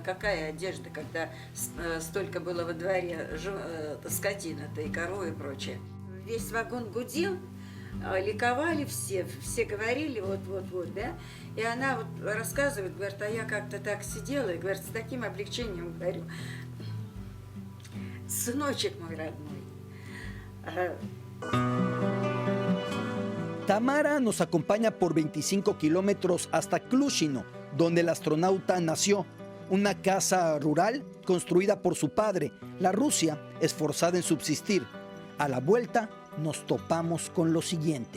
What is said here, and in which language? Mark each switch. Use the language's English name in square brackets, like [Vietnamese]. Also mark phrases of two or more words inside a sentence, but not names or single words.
[Russian] Какая одежда, когда столько было во дворе скотина-то и коровы и прочее. Весь вагон гудел, ликовали все говорили вот, да. И она вот рассказывает, говорит, а я как-то так сидела, и говорит, с таким облегчением говорю, сыночек мой родной. [Spanish] Tamara nos acompaña por 25 kilómetros hasta Klushino, donde el astronauta nació, una casa rural construida por su padre, la Rusia esforzada en subsistir. A la vuelta nos topamos con lo siguiente.